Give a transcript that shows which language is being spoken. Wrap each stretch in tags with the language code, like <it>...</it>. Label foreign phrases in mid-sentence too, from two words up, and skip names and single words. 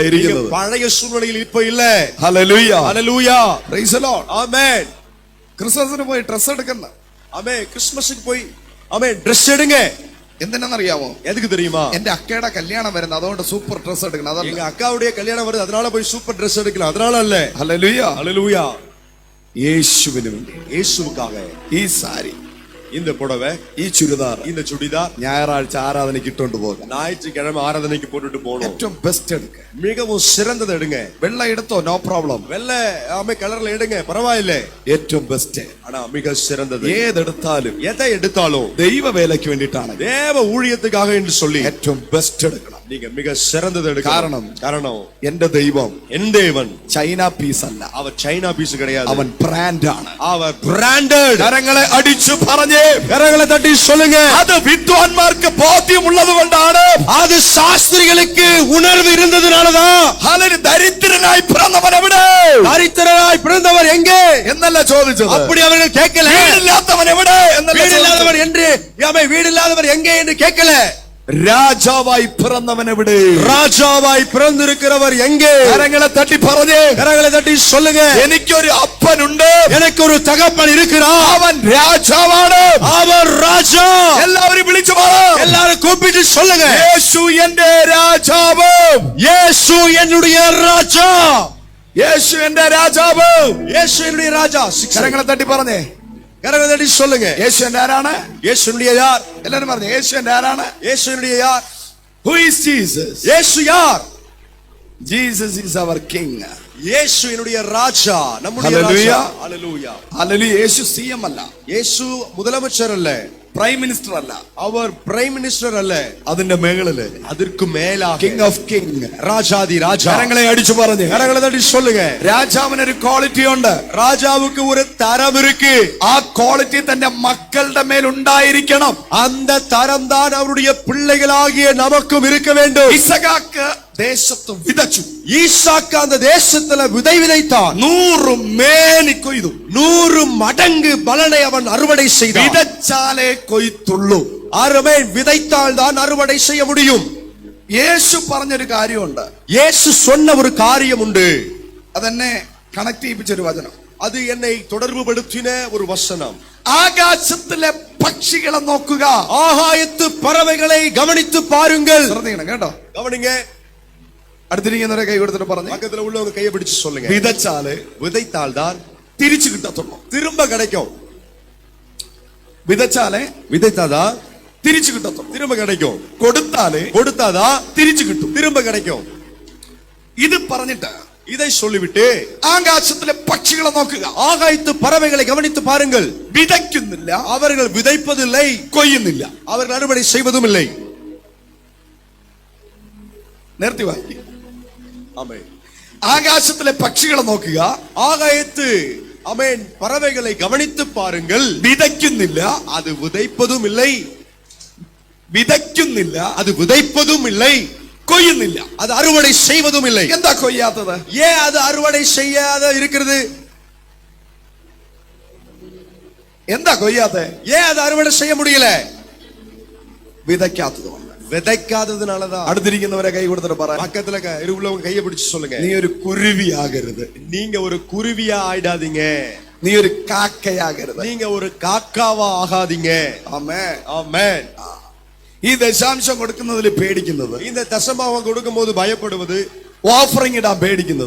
<ta>நீங்க</ta> <ml>ഇരിക്കുന്നത്.</ml> <ta>பழைய சூழ்நிலையில் இப்ப இல்ல.</ta> <ml>ഹല്ലേലൂയ,</ml> <ta>ஹல்லேலூயா.</ta> <en>Praise the Lord.</en> <ta>ஆமென்.</ta> <ml>ക്രിസ്മസിന് പോയി ഡ്രസ് എടുക്കുന്ന</ml> <ta>ஆமென். கிறிஸ்மஸுக்கு போய் ஆமென் Dress எடுங்க.</ta> <ml>എന്തിനാണെന്നറിയാമോ?</ml> <ta>எதுக்கு தெரியுமா?</ta> <ml>എന്റെ അക്കയുടെ കല്യാണം വരുന്നത്, അതുകൊണ്ട്</ml> <en>super dress</en> <ml>എടുക്കണം. അതല്ല.</ml> <ta>எங்க அக்காவுடைய கல்யாணம் வருது, அதனால போய்</ta> <en>super Dress</en> <ta>எடுக்கலாம், அதனால அல்ல.</ta> <ml>ഹല്ലേലൂയ,</ml> <ta>ஹல்லேலூயா.</ta> <ml>യേശുവിന് വേണ്ടി,</ml> <ta>இயேசுவுக்காக</ta> <ml>ഈ സാരി,</ml> <ta>இந்த புடவை,</ta> <ml>ഈ ചുരിദാർ</ml> <ta>இந்த சுடிதார்</ta> <ml>ഞായറാഴ്ച ആരാധനയ്ക്ക് ഇട്ടോണ്ട് പോകാം.</ml> <ta>ஞாயிற்றுக்கிழமை ஆராதனைக்கு போட்டுட்டு போகணும்.</ta> <ml>ഏറ്റവും ബെസ്റ്റ് എടുക്ക.</ml> <ta>மிகவும் சிறந்தது எடுங்க.</ta> <ml>വെള്ള എടുത്തോ,</ml> <en>no problem.</en> <ta>வெள்ளை ஆமை கலர்ல எடுங்க, பரவாயில்ல.</ta> <ml>ഏറ്റവും ബെസ്റ്റ്.</ml> <ta>ஆனா மிக சிறந்தது.</ta> <ml>ഏതെടുത്താലും,</ml> <ta>எதை எடுத்தாலும்</ta> <ml>ദൈവ വേലയ്ക്ക് വേണ്ടിയിട്ടാണ്,</ml> <ta>தேவ ஊழியத்துக்காக என்று சொல்லி</ta> <ml>ഏറ്റവും ബെസ്റ്റ് എടുക്കണം.</ml> <ta>நீங்க மிக சிறந்தது எடுக்கணும். காரணம்</ta> <ml>എന്റെ ദൈവം</ml> <ta>என் தேவன்</ta> <en>China piece</en> <ml>അല്ല,</ml> <ta>அவர்</ta> <en>China piece</en> <ta>கிடையாது,</ta> <ml>അവൻ ബ്രാൻഡ് ആണ്.</ml> <ta>அவர் பிராண்டட்.</ta> <ml>കരങ്ങളെ അടിച്ചു പറഞ്ഞേ,</ml> <ta>கரங்களை தட்டி சொல்லுங்க,</ta> <ml>അത് വിദ്വാൻമാർക്ക് ബോധ്യമുള്ളത് കൊണ്ടാണ്,</ml> <ta>அது சாஸ்திரிகளுக்கு உணர்வு இருந்ததுனாலதான்.</ta> <ml>അതിന് ദരിദ്രനായി പിറന്നവൻ എവിടെ,</ml> <ta>தரித்திரராய் பிறந்தவர் எங்கே</ta> <ml>എന്നല്ല ചോദിച്ചത്.</ml> <ta>அப்படி அவர்கள் கேட்கல.</ta> <ml>വീടില്ലാത്തവൻ എവിടെ എന്നല്ല</ml> <ta>வீடு</ta> <ml>ചോദിച്ചത്.</ml> <ta>இல்லாதவர் என்று வீடு இல்லாதவர் எங்கே என்று கேட்கல.</ta> <ml>രാജാവായി പിറന്നവൻ എവിടെ,</ml> <ta>ராஜாவாய் பிறந்திருக்கிறவர் எங்கே?</ta> <ml>കരങ്ങളെ തട്ടി പറഞ്ഞേ,</ml> <ta>கரங்களை தட்டி சொல்லுங்க,</ta> <ml>എനിക്കൊരു അപ്പനുണ്ട്,</ml> <ta>எனக்கு ஒரு தகப்பன் இருக்கிறார்,</ta> <ml>അവൻ രാജാവാണ്,</ml> <ta>அவர் ராஜா.</ta> <ml>എല്ലാവരും വിളിച്ചു പറ,</ml> <ta>எல்லாரும் கூப்பிட்டு சொல்லுங்க,</ta> <ml>യേശു എന്റെ രാജാവ്,</ml> <ta>இயேசு என்னுடைய ராஜா,</ta> <ml>യേശു എന്റെ രാജാവ്,</ml> <ta>இயேசு என்னுடைய ராஜா.</ta> <ml>കരങ്ങളെ തട്ടി പറഞ്ഞേ,</ml> <ta>கரங்களை தட்டி சொல்லுங்க,</ta> <ml>യേശു എന്റെ ആരാണ്?</ml> <ta>இயேசு என்னுடைய யார்?</ta> <ml>എല്ലാരും പറഞ്ഞു, യേശു എന്റെ ആരാണ്?</ml> <ta>இயேசு என்னுடைய யார்?</ta> <en>Who is Jesus?</en> <ta>இயேசு யார்?</ta> <en>Jesus is our king.</en> <ta>இயேசு என்னுடைய ராஜா, நம்முடைய Hallelujah. ராஜா. ஹல்லேலூயா.</ta> <ml>ഹല്ലേലൂയ. യേശു സിഎം അല്ല,</ml> <ta>இயேசு முதலமைச்சர் அல்ல,</ta> <en>prime minister</en> <ml>അല്ല,</ml> <ta>அவர்</ta> <en>prime minister</en> <ta>அல்ல,</ta> <ml>അതിന്റെ മേളില്</ml> <ta>அதற்கு மேலாக</ta> <en>King of King,</en> <ta>ராஜாதி ராஜா.</ta> <ml>കരങ്ങളെ അടിച്ചു പറഞ്ഞു,</ml> <ta>கரங்களை தட்டி சொல்லுங்க,</ta> <ml>രാജാവിന് ഒരു ക്വാളിറ്റി ഉണ്ട്,</ml> <ta>ராஜாவுக்கு ஒரு தரம் இருக்கு,</ta> <ml>ആ ക്വാളിറ്റി തന്റെ മക്കളുടെ മേൽ ഉണ്ടായിരിക്കണം.</ml> <ta>அந்த தரம் தான் அவருடைய பிள்ளைகளாகிய நமக்கும் இருக்க வேண்டும்.</ta> <ml>ഇസഹാക്ക് ദേശത്ത് വിതച്ചു,</ml> <ta>ஈசாக்கு அந்த தேசத்துல விதை விதைத்தான்,</ta> <ml>100 മേനി കൊയ്തു.</ml> <ta>100 மடங்கு பலனை அவன் அறுவடை செய்தான்.</ta> <ml>വിതച്ചാലേ കൊയ്ത്തുള്ളൂ.</ml> <ta>அருமை விதைத்தால் தான் அறுவடை செய்ய முடியும்.</ta> <ml>യേശു പറഞ്ഞൊരു കാര്യമുണ്ട്,</ml> <ta>இயேசு சொன்ன ஒரு காரியம் உண்டு,</ta> <ml>അതെന്നെ കണക്ട് ചെയ്യിപ്പിച്ചൊരു വചനം.</ml> <ta>அது என்னை தொடர்புபடுத்தின ஒரு வசனம்.</ta> <ml>ആകാശത്തിലെ പക്ഷികളെ നോക്കുക,</ml> <ta>ஆகாயத்து பறவைகளை கவனித்து பாருங்கள்.</ta> <ml>ശ്രദ്ധിക്കണം കേട്ടോ.</ml> <ta>கவனிங்க,</ta> <ml>അടുത്തിരിക്കുന്നവരെ കൈ കൊടുത്തിട്ട് പറഞ്ഞു,</ml> <ta>பக்கத்துல உள்ளவங்க கையை பிடிச்சு சொல்லுங்க,</ta> <ml>വിതച്ചാല്</ml> <ta>விதைத்தால் தான்</ta> <ml>തിരിച്ചു കിട്ടത്തുള്ളൂ.</ml> <ta>திரும்ப கிடைக்கும்.</ta> <ml>വിതച്ചാലേ</ml> <ta>விதைத்தாதான்</ta> <ml>തിരിച്ചു കിട്ടത്തുള്ളൂ.</ml> <ta>திரும்ப கிடைக்கும்.</ta> <ml>കൊടുത്താലേ</ml> <ta>கொடுத்தாதான்</ta> <ml>തിരിച്ചു കിട്ടും.</ml> <ta>திரும்ப கிடைக்கும்.</ta> <ml>ഇത് പറഞ്ഞിട്ട്</ml> <ta>இதை சொல்லிவிட்டு</ta> <ml>ആകാശത്തിലെ പക്ഷികളെ നോക്കുക,</ml> <ta>ஆகாயத்து பறவைகளை கவனித்து பாருங்கள்.</ta> <ml>വിതയ്ക്കുന്നില്ല,</ml> <ta>அவர்கள் விதைப்பதில்லை,</ta> <ml>കൊയ്യുന്നില്ല.</ml> <ta>அவர்கள் அறுவடை செய்வதும் இல்லை.</ta> <ml>നേരത്തെ വായിക്കും.</ml> <ta>ஆமென்.</ta> <ml>ആകാശത്തിലെ പക്ഷികളെ നോക്കുക,</ml> <ta>ஆகாயத்து ஆமென் பறவைகளை கவனித்து பாருங்கள்.</ta> <ml>വിതയ്ക്കുന്നില്ല,</ml> <ta>அது விதைப்பதும் இல்லை,</ta> <ml>വിതയ്ക്കുന്നില്ല,</ml> <ta>அது விதைப்பதும் இல்லை,</ta> <ml>കൊയ്യുന്നില്ല.</ml> <ta>அது அறுவடை செய்வதும் இல்லை.</ta> <ml>എന്താ കൊയ്യാത്തത്?</ml> <ta>ஏன் அது அறுவடை செய்யாத இருக்கிறது?</ta> <ml>എന്താ കൊയ്യാത്തെ?</ml> <ta>ஏன் அது அறுவடை செய்ய முடியல?</ta> <ml>വിതയ്ക്കാത്തത്.</ml> <ta>விதைக்காததுனாலதான்.</ta> <ml>അടുത്തിരിക്കുന്നവരെ കൈ കൊടുത്തിട്ട് പറ,</ml> <ta>பக்கத்துல உள்ளவங்க கையை பிடிச்சு சொல்லுங்க,</ta> <ml>നീ ഒരു കുരുവിയാകരുത്,</ml> <ta>நீங்க ஒரு குருவியா ஆயிடாதீங்க,</ta> <ml>നീ ഒരു കാക്കയാകരുത്.</ml> <ta>நீங்க ஒரு காக்காவா ஆகாதீங்க.</ta> <ml>ആമേൻ.</ml> <ta>ஆமென்.</ta> <ml>ഈ ദശാംശം കൊടുക്കുന്നതിൽ പേടിക്കുന്നത്,</ml> <ta>இந்த தசமாவம் கொடுக்கும்போது பயப்படுவது,</ta> <ml>ഓഫറിംഗ് ഇടാൻ പേടിക്കുന്നത്,</ml>